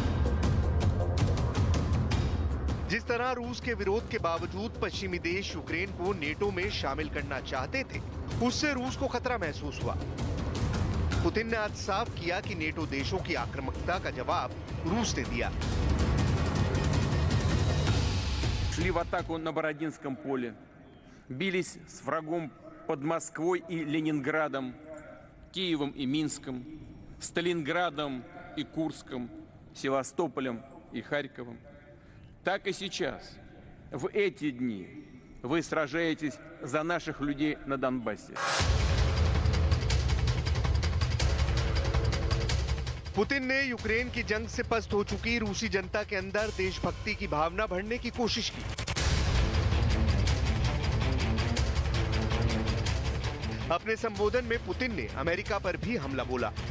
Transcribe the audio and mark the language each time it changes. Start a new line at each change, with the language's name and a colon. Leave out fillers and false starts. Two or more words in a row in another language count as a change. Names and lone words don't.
Hindi: जिस तरह रूस के विरोध के बावजूद पश्चिमी देश यूक्रेन को नेटो में शामिल करना चाहते थे, उससे रूस को खतरा महसूस हुआ। पुतिन ने आज साफ किया कि नेटो देशों की आक्रामकता का जवाब रूस ने दिया।
Russian: Шли в атаку на Бородинском поле, бились с врагом под Москвой и Ленинградом, Киевом и Минском, Сталинградом и Курском, Севастополем и Харьковом. Так и сейчас, в эти дни, вы сражаетесь за наших людей на Донбассе.
Hindi: पुतिन ने यूक्रेन की जंग से पस्त हो चुकी रूसी जनता के अंदर देशभक्ति की भावना भरने की कोशिश की। अपने संबोधन में पुतिन ने अमेरिका पर भी हमला बोला।